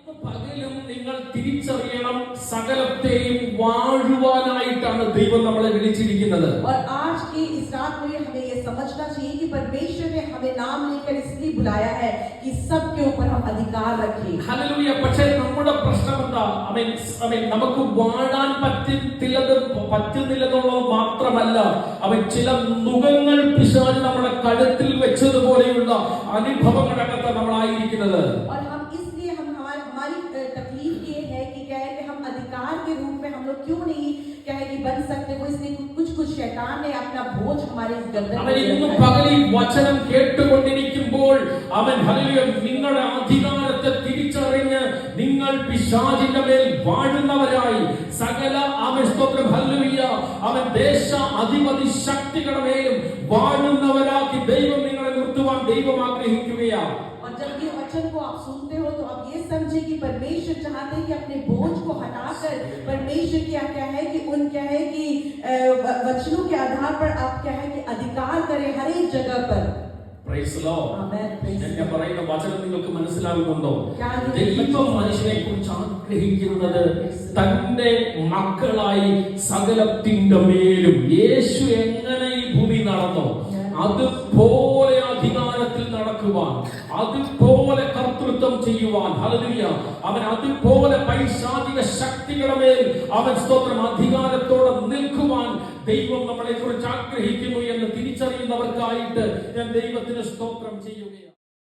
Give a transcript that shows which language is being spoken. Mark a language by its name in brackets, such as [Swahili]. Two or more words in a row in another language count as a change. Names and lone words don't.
[Malayalam] പകലും നിങ്ങൾ തിരിച്ചറിയണം, സകലത്തെയും വാഴുവാനായിട്ടാണ് ദൈവം നമ്മളെ വിളിച്ചിരിക്കുന്നത്. [Hindi] और आज की इस रात में हमें ये समझना चाहिए कि परमेश्वर ने हमें नाम लेकर इसलिए बुलाया है कि सब के ऊपर हम अधिकार रखें. [Malayalam] ഹല്ലേലൂയ. പക്ഷേ നമ്മുടെ പ്രശ്നം എന്താ? നമുക്ക് വാഴാൻ പറ്റുന്നില്ലെന്നുള്ളത് മാത്രമല്ല, ചില നുകങ്ങൾ പിശാച് നമ്മുടെ കഴുത്തിൽ വെച്ചതുപോലെയുള്ള അനുഭവങ്ങളകത്ത് നമ്മളായിരിക്കുന്നത്. [Hindi] और हम इसलिए हमारी तकलीफ ये है कि क्या है कि हम अधिकार के रूप में हम लोग क्यों नहीं क्या है कि बन सकते. वो इसलिए कुछ शैतान ने अपना बोझ हमारे इस गर्दन [Malayalam] में ഇന്നും പകൽ ഈ വചനം കേട്ടുകൊണ്ടിരിക്കുമ്പോൾ ഹല്ലേലൂയ, നിങ്ങളുടെ അധികാരത്തെ തിരിച്ചറിഞ്ഞ് നിങ്ങൾ പിശാചിന്റെ മേൽ വാഴുന്നവരായി സകല സ്തോത്രം ഹല്ലേലൂയ ദേശ അധിപതി ശക്തികളുടെ മേലും വാഴുന്നവരാക്കി ദൈവം നിങ്ങളെ നിർത്തുവാൻ ദൈവം ആഗ്രഹിക്കുകയാണ്. [Hindi] और जब ये वचन को आप सुनते हो तो आप ये समझे कि परमेश्वर चाहते हैं कि अपने बोझ को हटाकर परमेश्वर क्या है कि वचनों के आधार पर आप क्या है कि अधिकार करें हर एक जगह पर. [English] Praise the Lord. Amen. [Malayalam] ഞാൻ പറയുന്ന വചനം നിങ്ങൾക്ക് മനസ്സിലാകുന്നുണ്ടോ? ദൈവം മനുഷ്യനെ കുറിച്ച് ആഗ്രഹിക്കുന്നത് തന്റെ മക്കളായി സകലത്തിന്റെ മേലും യേശു എങ്ങനെ ഈ ഭൂമി നടന്നോ അതുപോലെ അധികാരത്തിൽ നടക്കുവാൻ, അതുപോലെ കർത്തൃത്വം ചെയ്യുവാൻ, ഹല്ലേലൂയ, അതുപോലെ പൈശാചിക ശക്തികളുടെ മേൽ സ്തോത്രം അധികാരത്തോടെ നിൽക്കുവാൻ ദൈവം നമ്മളെ കുറിച്ച് ആഗ്രഹിക്കുന്നു എന്ന് തിരിച്ചറിയുന്നവർക്കായിട്ട് ഞാൻ ദൈവത്തിന് സ്തോത്രം ചെയ്യുകയാണ്.